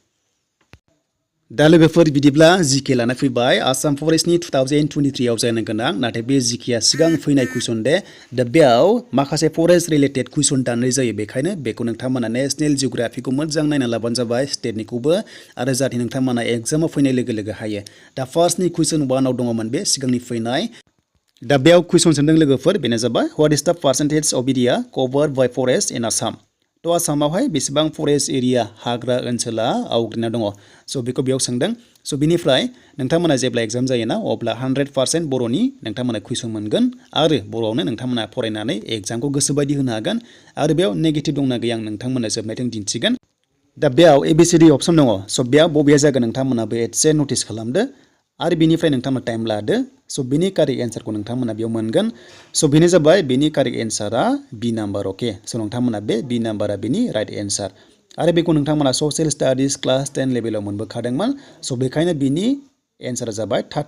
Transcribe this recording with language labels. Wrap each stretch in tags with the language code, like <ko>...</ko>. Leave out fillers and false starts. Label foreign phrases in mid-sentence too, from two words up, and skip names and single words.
<brx>दा लोगोफोर बिदिब्ला जिके लाना फैबाय आसाम फरेस्टनि 2023 आव जानो गोनां नाथाय बे जिकेआ सिगां फैनाय कुइसन दे दा बेयाव माखासे</brx> <en>forest related question</en> <brx>दाननाय जायो बेखायनो बेखौ नोंथांमोना नेशनेल जिअग्राफिखौ मोजां नायना लाबानो जाबाय स्टेटनिखौबो आरो जाहाथे नोंथांमोना एग्जामाव फैनाय लोगो लोगो हायो दा फार्स्टनि कुइसन 1 आव दङमोन बे सिगांनि फैनाय दा बेयाव कुइसन सोंदों लोगोफोर बेनो जाबाय</brx> <en>what is the percentage of area covered by forest in Assam</en> <brx>आसामावहाय बेसेबां</brx> <en>forest area</en> <brx>हाग्रा ओनसोला आवग्रिना दङ बेखौ बेयाव सोंदों बिनिफ्राय नोंथांमोना जेब्ला एग्जाम जायोना अब्ला 100% बर'नि नोंथांमोना कुइसन मोनगोन आरो बर'आवनो नोंथांमोना फरायनानै एग्जामखौ गोसोबायदि होनो हागोन आरो बेयाव नेगेटिभ दंना गैया आं नोंथांमोना जोबनायजों दिन्थिगोन दा बेयाव</brx> <en>ABCD option</en> <brx>दङ बेयाव बबेया जागोन नोंथांमोनाबो एसे नटिस खालामदो आरो बिनिफ्राय नोंथांमोना टाइम लादो बिनि</brx> <en>correct answer</en> <brx>नोंथांमोना बेयाव मोनगोन बेनो जाबाय बेनि</brx> <en>correct answer B number</en> <brx>अके नोंथांमोना बे</brx> <en>B number</en> <brx>बेनि</brx> <en>right answer</en> <brx>आरो बेखौ नोंथांमोना</brx> <en>social studies class 10 level</en> <brx>मोनबोखादोंमोन बेखायनो बिनि एन्सारा जाबाय</brx>